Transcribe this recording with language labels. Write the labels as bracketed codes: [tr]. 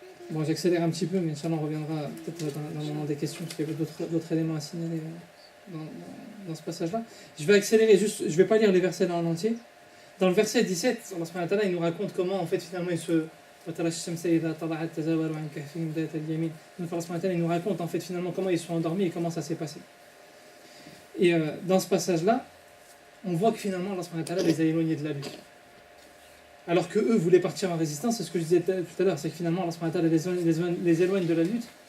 [fr] Bon, j'accélère un petit peu, mais Inch'Allah, on reviendra peut-être dans le moment des questions, parce qu'il y avait d'autres éléments à signaler dans ce passage-là. Je vais accélérer juste, je ne vais pas lire les versets là en entier. Dans le verset 17, Allah subhanahu wa ta'ala, il nous raconte comment, en fait, finalement, [ar] وترى الشمس إذا طلعت تزاور عن كهفهم ذات اليمين. [fr] Donc Allah subhanahu wa ta'ala, il nous raconte en fait finalement comment ils sont endormis et comment ça s'est passé. Et dans ce passage-là, on voit que finalement Allah subhanahu wa ta'ala les a éloignés de la lutte. Alors que eux voulaient partir en résistance, c'est ce que je disais tout à l'heure, c'est que finalement Allah subhanahu wa ta'ala les éloigne de la lutte.